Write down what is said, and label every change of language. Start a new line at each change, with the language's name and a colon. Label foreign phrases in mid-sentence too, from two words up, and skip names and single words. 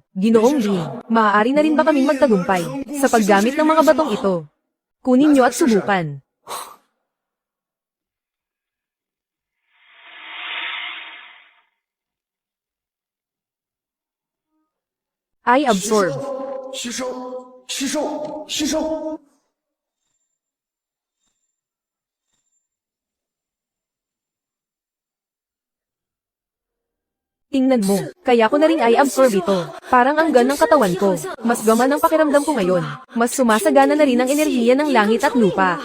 Filipino: Ginoong Lin, maaari na rin ba kaming magtagumpay sa paggamit ng mga batong ito? Kunin nyo at subukan.
English: I absorb.
Chinese: 吸收，吸收，吸收。
Filipino: Tingnan mo, kaya ko na rin ay absorb ito. Parang ang gan ng katawan ko. Mas gaman ang pakiramdam ko ngayon. Mas sumasagana na rin ang enerhiya ng langit at lupa.